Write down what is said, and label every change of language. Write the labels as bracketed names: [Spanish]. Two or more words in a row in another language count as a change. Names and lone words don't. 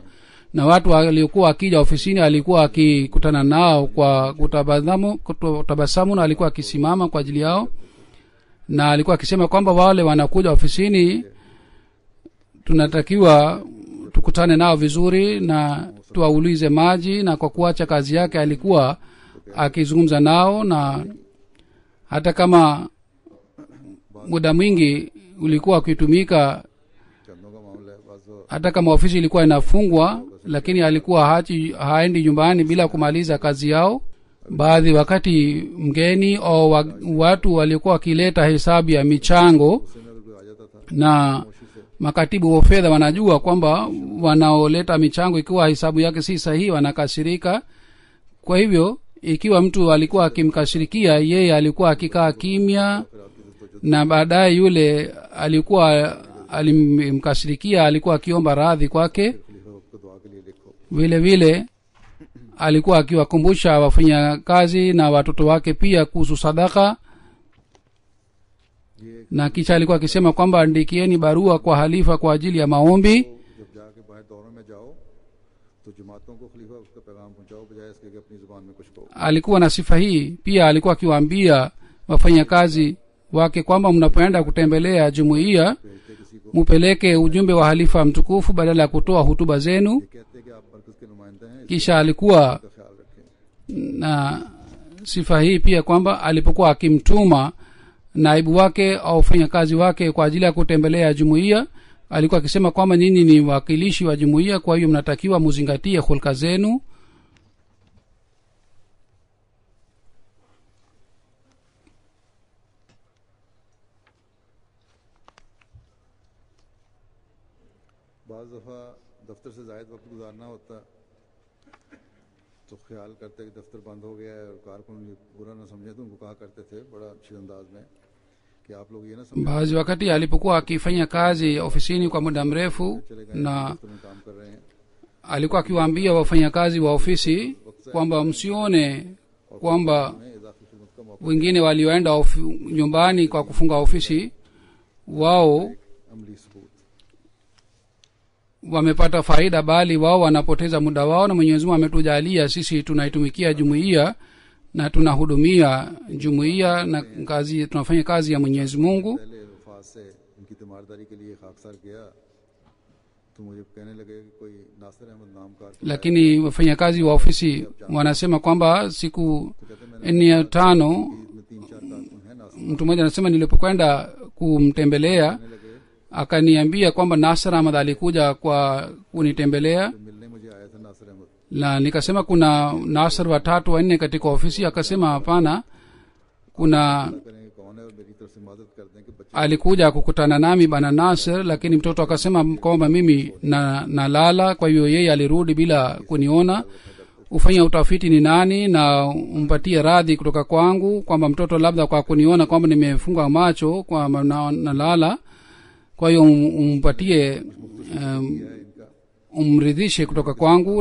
[Swahili] Na watu waliokuwa akija ofisini alikuwa akikutana nao kwa kutabasamu, na alikuwa akisimama kwa ajili yao, na alikuwa akisema kwamba wale wanakuja ofisini tunatakiwa tukutane nao vizuri na tuwaulize maji. Na kwa kuacha kazi yake alikuwa akizungumza nao, na hata kama muda mwingi ulikuwa ukitumika, [Urdu] چندوں کا معاملہ ہے، باز [Swahili] hata kama ofisi ilikuwa inafungwa, lakini alikuwa haendi nyumbani bila kumaliza kazi yao. baadhi wakati mgeni au watu walikuwa wakileta hesabu ya michango, [Urdu] سے میں اگر کوئی آ جاتا تھا [Swahili] na makatibu wa fedha wanajua kwamba wanaoleta michango ikiwa hesabu yake si sahihi wanakasirika. kwa hivyo ikiwa mtu alikuwa akimkasirikia yeye, alikuwa akikaa kimya, na baadaye yule alikuwa alimkasirikia alikuwa akiomba radhi kwake. [Urdu] خلیفہ کو دعا کے لیے لکھو. [Swahili] vile vile alikuwa akiwakumbusha wafanyakazi na watoto wake pia kuhusu sadaka, [Urdu] ये [Swahili] na kisha alikuwa akisema kwamba andikieni barua kwa halifa kwa ajili ya maombi. [Urdu] جب جاکے باہر دوروں میں جاؤ تو جماعتوں کو خلیفہ اس کا پیغام پہنچاؤ، بجائے اس کے کہ اپنی زبان میں کچھ کہو. [Swahili] alikuwa na sifa hii pia. alikuwa akiwaambia wafanyakazi wake kwamba mnapoenda kutembelea jumuiya [Urdu] بھیجتے کسی کو [Swahili] mupeleke ujumbe wa halifa mtukufu badala ya kutoa hutuba zenu. [Urdu] یہ کہتے کہ آپ برکت کے نمائندے ہیں, [Swahili] kisha alikuwa [Urdu] اس کا خیال رکھیں. [Swahili] na sifa hii pia kwamba alipokuwa akimtuma naibu wake au wafanyakazi wake kwa ajili ya kutembelea jumuiya, alikuwa akisema kwamba nyinyi ni wakilishi wa jumuiya, kwa hiyo mnatakiwa muzingatie hulka zenu. [Urdu] بعض دفعہ دفتر سے زائد وقت گزارنا ہوتا تو خیال کرتے کہ دفتر بند ہو گیا ہے اور کارکن یہ برا نہ سمجھے، تو ان کو کہا کرتے تھے بڑا اچھے انداز میں کہ آپ لوگ یہ نہ سمجھے [Swahili] baadhi wakati alipokuwa akifanya kazi ofisini kwa muda mrefu, [Urdu] چلے گئے [Swahili] na [Urdu] دفتر میں کام کر رہے ہیں, [Swahili] alikuwa akiwaambia wafanyakazi wa ofisi kwamba msione kwamba [Urdu] ہمیں اضافی خدمت کا موقع [Swahili] wengine walioenda nyumbani kwa kufunga ofisi wao [Urdu] عملی ثبوت. [Swahili] wamepata faida, bali wao wanapoteza muda wao. Na Mwenyezi Mungu ametujalia sisi tunaitumikia jumuiya na tunahudumia jumuiya na kazi, tunafanya kazi ya Mwenyezi Mungu. [Urdu] پہلے وفات سے ان کی تیمارداری کے لیے خاکسار گیا تو مجھے کہنے لگے کہ کوئی ناصر احمد نام کا [Swahili] Lakini wafanyakazi wa ofisi wanasema kwamba siku 4-5 [Urdu] میں 3-4 کارکن ہے ناصر, [Swahili] mtu mmoja anasema nilipokwenda kumtembelea [Urdu] کہنے لگے [Swahili] akaniambia kwamba Nasr Ahmad alikuja kwa kunitembelea, [Urdu] تو ملنے مجھے آیا تھا ناصر احمد. [Swahili] na nikasema kuna Nasr 3-4 katika ofisi. Akasema hapana, kuna [Urdu] کریں گے کون ہے اور میری طرف سے مدد کر دیں کہ بچے [Swahili] alikuja kukutana nami bana Nasr, lakini mtoto akasema kwamba mimi nalala, kwa hiyo yeye alirudi bila kuniona. Ufanya utafiti ni nani na umpatie radhi kutoka kwangu kwamba mtoto labda kwa kuniona kwamba nimefunga macho kwamba nalala, kwa hiyo umpatie umridhishe kutoka kwangu.